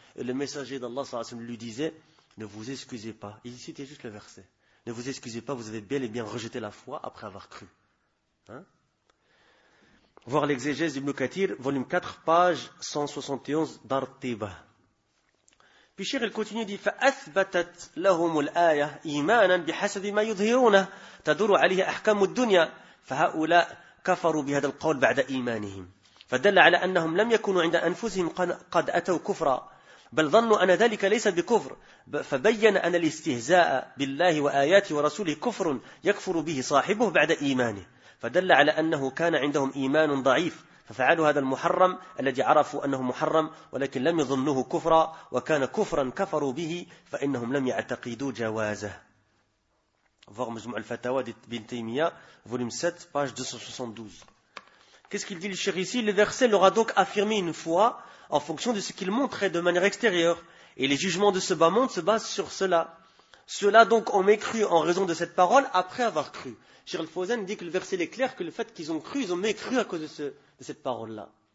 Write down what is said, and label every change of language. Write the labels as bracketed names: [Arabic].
[French] Et le messager d'Allah [Arabic] sallallahu alayhi wa sallam [French] lui disait, ne vous excusez pas. Il citait juste le verset. Ne vous excusez pas, vous avez bel et bien rejeté la foi après avoir cru. Hein? Voir l'exégèse d'Ibn Kathir, volume 4, page 171 d'Ar-Tiba. Puis Cheikh, il continue, il dit, [Arabic] فَأَثْبَتَتْ لَهُمُ الْآيَةِ إِيمَانًا بِحَسَدِ مَا يُظْهِرُونَ تَدُرُ عَلِيهَ أَحْكَامُ الدُّنْيَا فَهَؤُلَاء كَفَرُوا بِهَذَا الْقَوْلِ بَعْدَ إِيمَانِهِمْ فَدَلَّ عَلَى أَنَّهُمْ لَمْ يَكُونُوا عِنْدَ أَنفُسِهِمْ قَدْ أَتَوْا كُفْرًا بل ظنوا أن ذلك ليس بكفر فبين أن الاستهزاء بالله وآياته ورسوله كفر يكفر به صاحبه بعد إيمانه فدل على أنه كان عندهم إيمان ضعيف ففعلوا هذا المحرم الذي عرفوا أنه محرم ولكن لم يظنوه كفرا وكان كفرا كفروا به فإنهم لم يعتقدوا جوازه. [French] Voir [Arabic] مجموع الفتاوى بن تيمية [French] volume 7 page 272. Qu'est-ce qu'il dit le cheikh ici? Le verset leur a donc affirmé une foi en fonction de ce qu'ils montraient de manière extérieure. Et les jugements de ce bas monde se basent sur cela. Cela donc ont mécru en raison de cette parole après avoir cru. Cheikh Al-Fawzan dit que le verset est clair que le fait qu'ils ont cru, ils ont mécru à cause de cette parole-là.